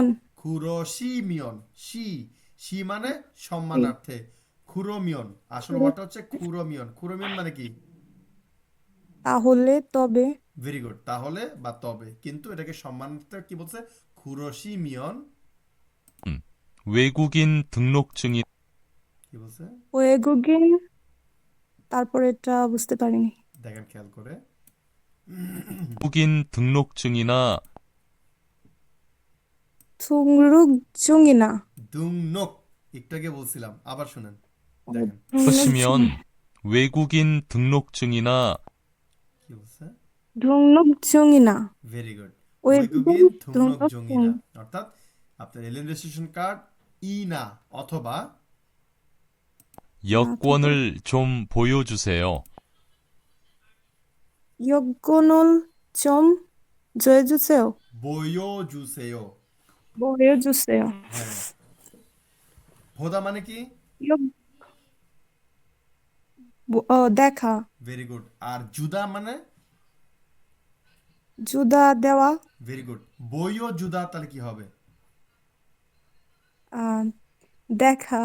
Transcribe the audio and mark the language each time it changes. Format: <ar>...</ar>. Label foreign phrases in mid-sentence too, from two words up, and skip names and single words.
<bn>খুরশিমিয়ন, শি মানে সম্মানার্থে, খুরমিয়ন, আসল ওয়ার্ডটা হচ্ছে খুরমিয়ন। খুরমিয়ন মানে কি? তাহলে তবে</bn> <en>very good,</en> <bn>তাহলে বা তবে, কিন্তু এটাকে সম্মানার্থে কি বলছে? খুরশিমিয়ন।</bn> <ko>외국인 등록증이</ko> <bn>কি বলছে? 외국인, তারপর এটা বুঝতে পারিনি। দেখেন খেয়াল করে।</bn> <ko>외국인 등록증이나 등록증이나</ko> <bn>দুংনোক, একটু আগে বলছিলাম, আবার শুনেন, দেখেন</bn> <ko>그러시면 외국인 등록증이나</ko> <bn>কি বলছে।</bn> <ko>등록증이나</ko> <en>very good,</en> <ko>외국인 외국인 등록증이나, 등록증</ko> <bn>অর্থাৎ আপনার</bn> <en>alien registration card</en> <bn>ইনা অথবা</bn> <ko>여권을 좀 보여주세요. 여권을 좀 줘주세요.</ko> <bn>বয়োজুসেও।</bn> <ko>보여주세요.</ko> <bn>হ্যাঁ, ভোদা মানে কি? 여, দেখা,</bn> <en>very good.</en> <bn>আর জুদা মানে? 주다 দেওয়া,</bn> <en>very good.</en> <ko>보여 주다</ko> <bn>তাহলে কি হবে? দেখা</bn>